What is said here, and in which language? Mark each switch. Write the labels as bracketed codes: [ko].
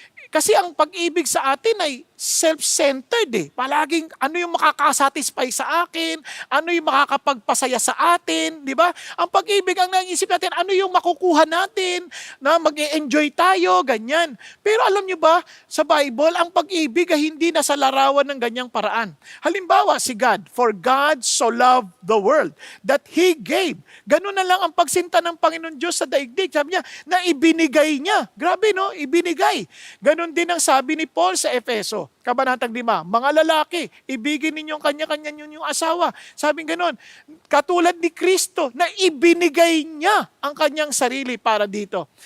[tl] Kasi ang pag-ibig sa atin ay self-centered Palaging ano yung makakasatisfy sa akin, ano yung makakapagpasaya sa atin, di ba? Ang pag-ibig, ang naisip natin, ano yung makukuha natin, na mag-e-enjoy tayo, ganyan. Pero alam nyo ba, sa Bible, ang pag-ibig ay hindi nasa larawan ng ganyang paraan. Halimbawa, si [en] God, for God so loved the world, that He gave. [tl] Ganun na lang ang pagsinta ng Panginoon Diyos sa daigdig. Sabi niya, na ibinigay niya. Grabe, no? Ibinigay. Ganon din ang sabi ni Paul sa Efeso, Kabanatang 5, mga lalaki, ibigin ninyong kanya-kanya yung asawa. Sabi ganon, katulad ni Kristo na ibinigay niya ang kanyang sarili para dito.